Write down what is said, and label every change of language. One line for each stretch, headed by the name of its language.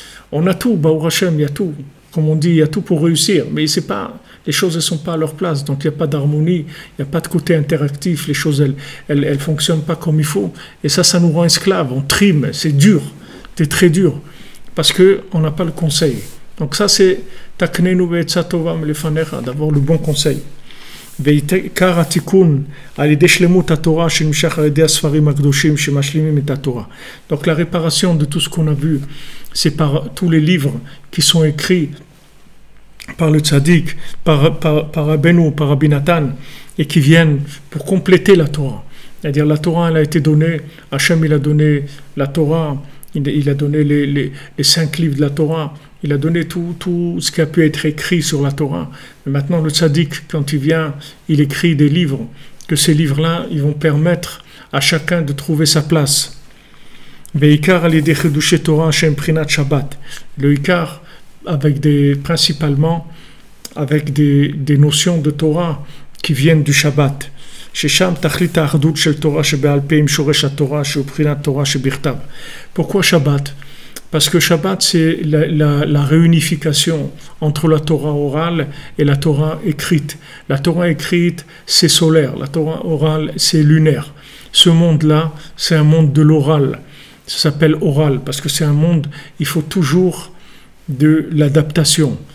French: On a tout, Baruch Hashem, il y a tout, comme on dit, il y a tout pour réussir, mais les choses ne sont pas à leur place, donc il n'y a pas d'harmonie, il n'y a pas de côté interactif, les choses, elles fonctionnent pas comme il faut, et ça nous rend esclaves, on trime, c'est dur, c'est très dur, parce qu'on n'a pas le conseil. Donc ça c'est
Hebrew: Taknenu ve'etzat tova melefanecha,
French: d'avoir le bon conseil.
Hebrew: ועיקר התיקון על ידי שלמות התורה שנמשך על ידי הספרים הקדושים שמשלימים את התורה.
French: Donc la réparation de tout ce qu'on a vu, c'est par tous les livres qui sont écrits par le tzaddik, par Rabbeinu, par Rabbi Nathan, et qui viennent pour compléter la Torah. C'est-à-dire la Torah, elle a été donnée, Hachem il a donné la Torah, il a donné les 5 livres de la Torah, il a donné tout ce qui a pu être écrit sur la Torah. Mais maintenant, le tzaddik, quand il vient, il écrit des livres, que ces livres-là, ils vont permettre à chacun de trouver sa place.
Hebrew: Ve'ikar al-yedei chidushei Torah shem prinat Shabbat.
French: Le ikar, principalement avec des notions de Torah qui viennent du Shabbat.
Hebrew: ששם תכלית האחדות של תורה שבעל פה עם שורש התורה שהוא בחינת תורה שבכתב.
French: Pourquoi Shabbat? Parce que Shabbat, c'est la réunification entre la Torah orale et la Torah écrite. La Torah écrite, c'est solaire. La Torah orale, c'est lunaire. Ce monde-là, c'est un monde de l'oral. Ça s'appelle oral parce que c'est un monde, il faut toujours de l'adaptation.